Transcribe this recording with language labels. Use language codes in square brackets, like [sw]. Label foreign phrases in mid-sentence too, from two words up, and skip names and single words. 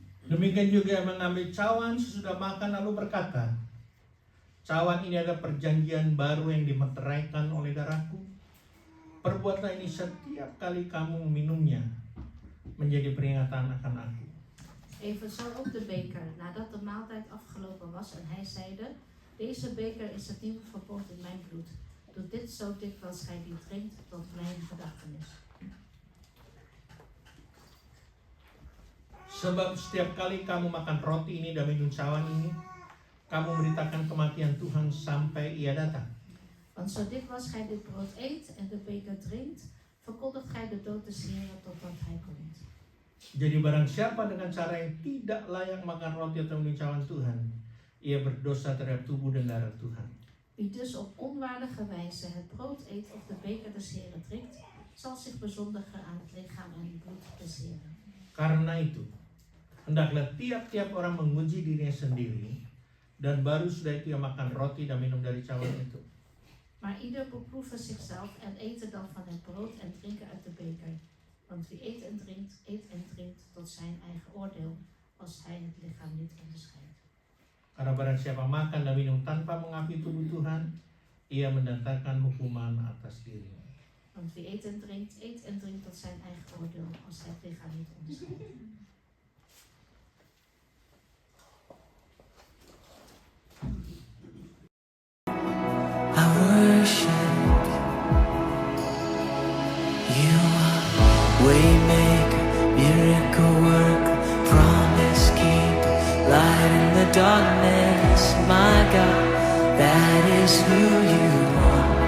[id] Demikian juga mengambil cawan sesudah makan lalu berkata, cawan ini adalah perjanjian baru yang dimeteraikan oleh darahku. Perbuatlah ini setiap kali kamu meminumnya, menjadi peringatan akan aku. [nl] Evenzo ook de beker, nadat de maaltijd afgelopen was en hij zeide, deze beker is het nieuwe verbond in mijn bloed. Doe dit zo dikwijls gij die drinkt tot mijn gedachtenis. [id] Sebab setiap kali kamu makan roti ini dan minum cawan ini, kamu memberitakan kematian Tuhan sampai ia datang. [nl] Want zo dikwijls gij dit brood eet en de beker drinkt, verkondigt gij de dood des Heren totdat hij komt. [id] Jadi barang siapa dengan cara yang tidak layak makan roti atau minum cawan Tuhan, ia berdosa terhadap tubuh dan darah Tuhan. [nl] Wie dus op onwaardige wijze het brood eet of de beker des Heren drinkt, zal zich bezondigen aan het lichaam en het bloed des Heren. [id] Karena itu, hendaklah tiap-tiap orang menguji dirinya sendiri, dan baru sudah itu ia makan roti dan minum dari cawan itu. [nl] Maar ieder beproeve zichzelf en eten dan van het brood en drinken uit de beker. Want wie eet en drinkt tot zijn eigen oordeel, als hij het lichaam niet onderscheidt. [id] Karena barang siapa makan dan minum tanpa mengakui tubuh Tuhan, ia mendatangkan hukuman atas dirinya. [nl] Want wie eet en drinkt tot zijn eigen oordeel, als hij het lichaam niet onderscheidt. [en] I worship you are waymaker, miracle worker, promise keeper, light in the darkness, my God, that is who you are.